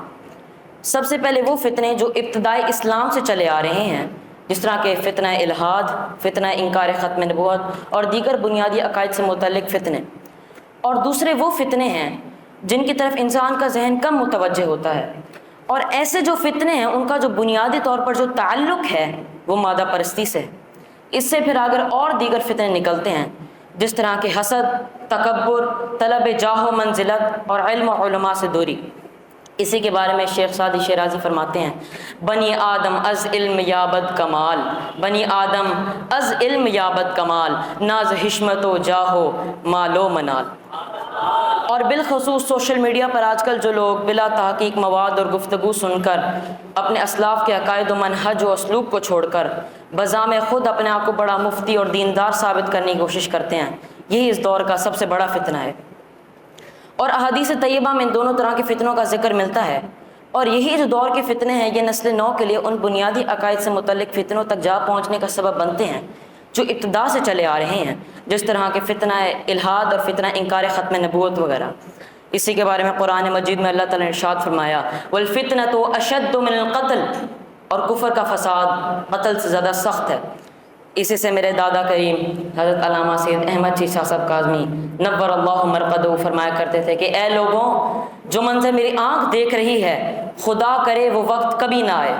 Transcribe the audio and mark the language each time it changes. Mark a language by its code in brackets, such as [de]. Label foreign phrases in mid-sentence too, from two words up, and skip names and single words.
[ur] سب سے پہلے وہ فتنے جو ابتدائی اسلام سے چلے آ رہے ہیں، جس طرح کہ فتنہ الحاد، فتنہ انکار ختم نبوت اور دیگر بنیادی عقائد سے متعلق فتنے، اور دوسرے وہ فتنے ہیں جن کی طرف انسان کا ذہن کم متوجہ ہوتا ہے، اور ایسے جو فتنے ہیں ان کا جو بنیادی طور پر جو تعلق ہے وہ مادہ پرستی سے۔ اس سے پھر اگر اور دیگر فتنے نکلتے ہیں، جس طرح کہ حسد، تکبر، طلب جاہ و منزلت اور علم و علماء سے دوری۔ اسی کے بارے میں شیخ سعدی شیرازی فرماتے ہیں، [fa] بنی آدم از علم یابد کمال، بنی آدم از علم یابد کمال، ناز حشمت و جاہ و مال و منال۔ [ur] اور بالخصوص سوشل میڈیا پر آج کل جو لوگ بلا تحقیق مواد اور گفتگو سن کر اپنے اسلاف کے عقائد و منہج و اسلوب کو چھوڑ کر بذام خود اپنے آپ کو بڑا مفتی اور دیندار ثابت کرنے کی کوشش کرتے ہیں، یہی اس دور کا سب سے بڑا فتنہ ہے۔ اور احادیث طیبہ میں ان دونوں طرح کے فتنوں کا ذکر ملتا ہے، اور یہی جو دور کے فتنے ہیں یہ نسل نو کے لیے ان بنیادی عقائد سے متعلق فتنوں تک جا پہنچنے کا سبب بنتے ہیں جو ابتدا سے چلے آ رہے ہیں، جس طرح کے فتنہ الحاد اور فتنہ انکار ختم نبوت وغیرہ۔ اسی کے بارے میں قرآن مجید میں اللہ تعالیٰ نے ارشاد فرمایا، [ar] وَالْفِتْنَةُ أَشَدُّ مِنَ الْقَتْلِ، [ur] اور کفر کا فساد قتل سے زیادہ سخت ہے۔ اسی سے میرے دادا کریم حضرت علامہ سید احمد شاہ صاحب کاظمی [ar] نور اللہ مرقدہ [ur] فرمایا کرتے تھے کہ اے لوگوں، جو منظر میری آنکھ دیکھ رہی ہے خدا کرے وہ وقت کبھی نہ آئے۔